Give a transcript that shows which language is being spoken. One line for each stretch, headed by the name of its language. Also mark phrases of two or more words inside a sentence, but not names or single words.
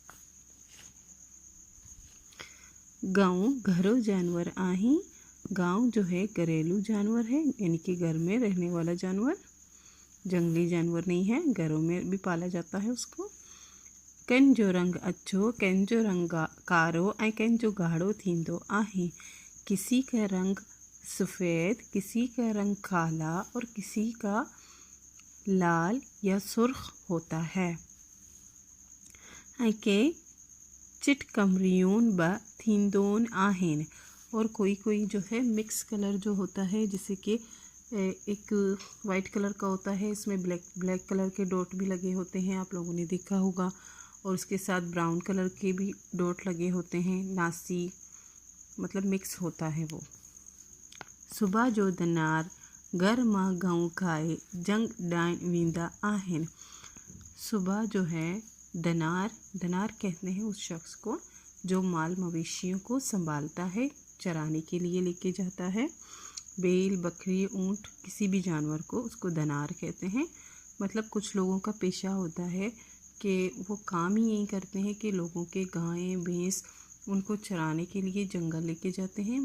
Sindhi: गाँव घरों जानवर आही।
Hindi: गाँव जो है घरेलू जानवर है, यानी कि घर में रहने वाला जानवर, जंगली जानवर नहीं है, घरों में भी पाला जाता है उसको।
Sindhi: केन जो रंग अच्छो, केन जो रंग कारो ऐं केन जो गाढ़ो थींदो आहे।
Hindi: किसी का रंग सफ़ेद, किसी का रंग काला और किसी का लाल या सुर्ख होता है।
Sindhi: ऐं के चिटकमरियून ब थींदोन आहिन।
Hindi: और कोई कोई जो है
English: mix color
Hindi: जो होता है, जैसे कि एक
English: white color
Hindi: का होता है, इसमें
English: black color
Hindi: के डॉट भी लगे होते हैं, आप लोगों ने देखा होगा। और उसके साथ
English: brown color
Hindi: के भी डॉट लगे होते हैं। नासी मतलब मिक्स होता है वो।
Sindhi: सुबह जो दनार घर मां गाँव खाए जंग डाइन वींदा आहिन।
Hindi: सुबह जो है दनार कहते हैं उस शख्स को जो माल मवेशियों को संभालता है, चराने के लिए लेके जाता है। बैल, बकरी, ऊँट, किसी भी जानवर को उसको दनार कहते हैं। मतलब कुछ लोगों का पेशा होता है कि वो काम ही यही करते हैं कि लोगों के गाय भैंस उनको चराने के लिए जंगल लेके जाते हैं।